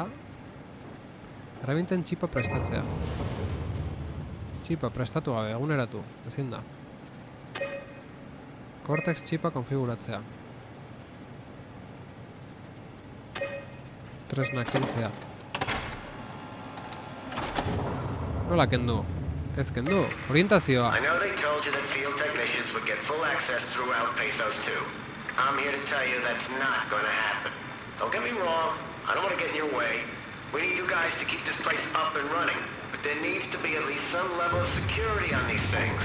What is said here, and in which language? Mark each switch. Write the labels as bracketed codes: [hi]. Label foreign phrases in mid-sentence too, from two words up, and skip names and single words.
[eu] Errebinten txipa prestatzea. Txipa prestatu gabe, eguneratu. Ezin da. Cortex txipa konfiguratzea. Tresna kentzea. Nola kendu? Ez kendu. Orientazioa. [en] I know they told you that field technicians would get full access throughout Pathos 2. I'm here to tell you that's not gonna happen. Don't get me wrong, I don't want to get in your way. We need you guys to keep this place up and running, but there needs to be at least some level of security on these things.